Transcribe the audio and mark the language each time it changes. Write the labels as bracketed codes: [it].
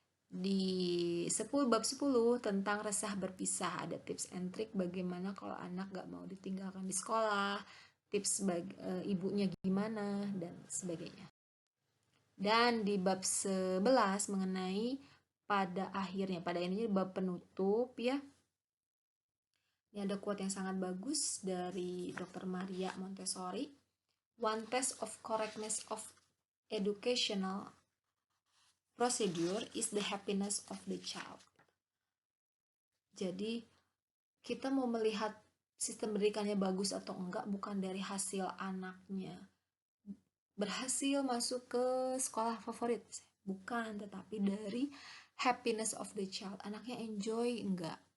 [id] Di bab 10 tentang resah berpisah, ada [en] tips and trick [id] bagaimana kalau anak gak mau ditinggalkan di sekolah, tips ibunya gimana, dan sebagainya. Dan di bab 11 mengenai pada ini bab penutup ya. Ini ada quote yang sangat bagus dari Dr. Maria Montessori. [en] One test of correctness of educational procedure is the happiness of the child. [id] Jadi kita mau melihat sistem pendidikannya bagus atau enggak bukan dari hasil anaknya berhasil masuk ke sekolah favorit, bukan, tetapi dari [en] happiness of the child. [id] Anaknya enjoy enggak?